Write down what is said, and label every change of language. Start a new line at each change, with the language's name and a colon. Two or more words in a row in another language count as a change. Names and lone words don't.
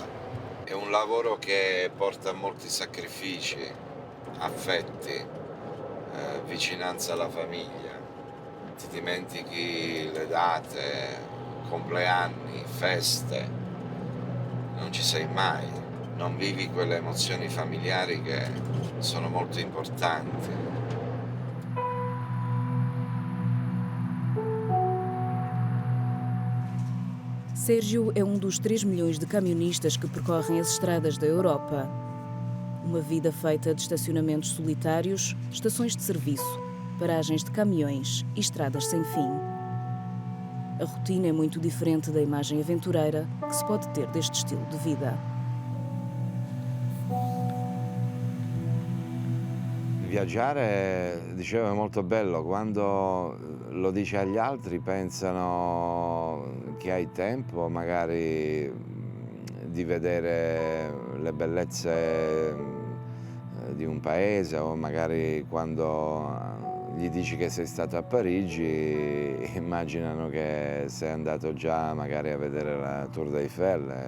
Italian: È un lavoro che porta a molti sacrifici, affetti, vicinanza alla famiglia, ti dimentichi le date, compleanni, feste, non ci sei mai, non vivi quelle emozioni familiari che sono molto importanti.
Portuguese: Sérgio é dos 3 milhões de camionistas que percorrem as estradas da Europa. Uma vida feita de estacionamentos solitários, estações de serviço, paragens de caminhões e estradas sem fim. A rotina é muito diferente da imagem aventureira que se pode ter deste estilo de vida.
Italian: Viaggiare, dicevo, è molto bello. Quando lo dici agli altri pensano che hai tempo magari di vedere le bellezze di un paese, o magari quando gli dici che sei stato a Parigi immaginano che sei andato già magari a vedere la Tour Eiffel.